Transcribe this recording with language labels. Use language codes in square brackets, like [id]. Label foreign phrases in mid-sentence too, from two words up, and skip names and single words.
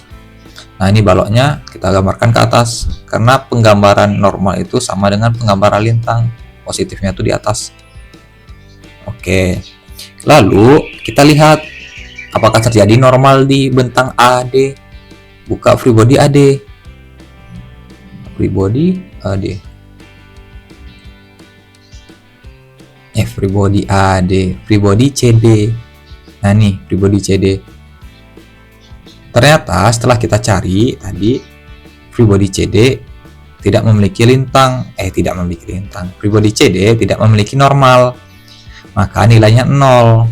[id] Nah, ini baloknya kita gambarkan ke atas karena penggambaran normal itu sama dengan penggambaran lintang, positifnya itu di atas. Oke, lalu kita lihat apakah terjadi normal di bentang AD. [en] Buka free body AD, free body AD, free body AD, free body CD. [id] Nah, nih [en] free body [id] CD. Ternyata setelah kita cari tadi, [en] free body [id] CD tidak memiliki lintang, [en] free body [id] CD tidak memiliki normal, maka nilainya 0.